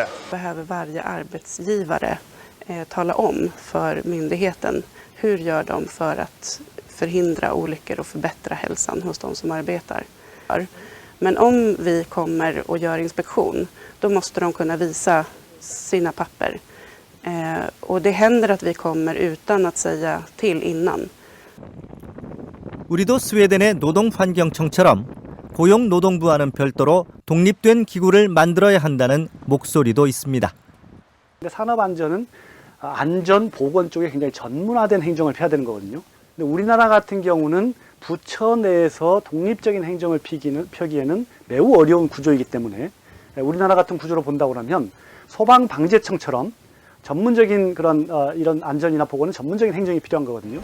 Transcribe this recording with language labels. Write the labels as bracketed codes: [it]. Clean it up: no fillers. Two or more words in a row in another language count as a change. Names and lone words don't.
[sv] Behöver varje arbetsgivare tala om för myndigheten hur gör de för att förhindra olyckor och förbättra hälsan hos de som arbetar. Men om vi kommer och gör inspektion, då måste de kunna visa sina papper. Och det händer att vi kommer utan att säga till innan. [ko] 우리도 스웨덴의 노동환경청처럼 고용노동부와는 별도로 독립된 기구를 만들어야 한다는 목소리도 있습니다. 산업안전은 안전 보건 쪽에 굉장히 전문화된 행정을 펴야 되는 거거든요. 근데 우리나라 같은 경우는 부처 내에서 독립적인 행정을 펴기에는 매우 어려운 구조이기 때문에 우리나라 같은 구조로 본다고 하면 소방방재청처럼 전문적인 그런 이런 안전이나 보건은 전문적인 행정이 필요한 거거든요.